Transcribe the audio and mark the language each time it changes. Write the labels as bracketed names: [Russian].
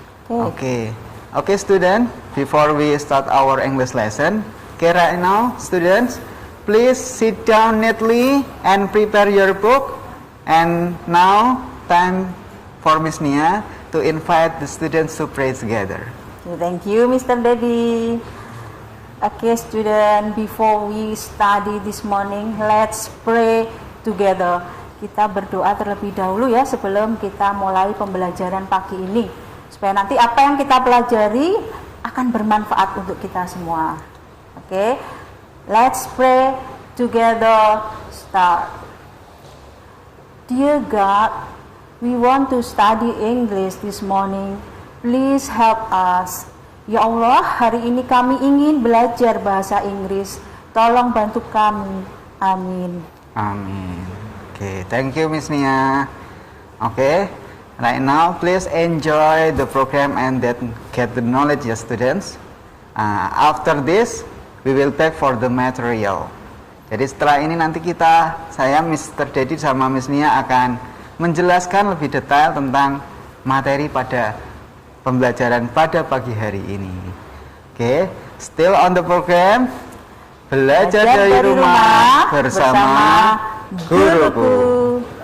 [English] Okay, student, before we start our English lesson, right now, students, please sit down neatly and prepare your book. And now, time for Miss Nia to invite the students to pray together. Thank you, Mr. Dedi. Okay, student, before we study this morning, let's pray together. [Indonesian] Kita berdoa terlebih dahulu ya sebelum kita mulai pembelajaran pagi ini. Supaya nanti apa yang kita pelajari akan bermanfaat untuk kita semua. [English] Okay, let's pray together. Start. Dear God, we want to study English this morning. Please help us. [Indonesian] Ya Allah, hari ini kami ingin belajar bahasa Inggris. Tolong bantu kami. Amin. [English] Amin. Okay, thank you Miss Nia. Okay, right now please enjoy the program and then get the knowledge ya students. After this, we will back for the material. [Indonesian] Jadi setelah ini nanti saya Mr. Dedi sama Miss Nia akan menjelaskan lebih detail tentang materi pada pembelajaran pada pagi hari ini. [English] Oke, still on the program. [Indonesian] Belajar dari rumah bersama guruku.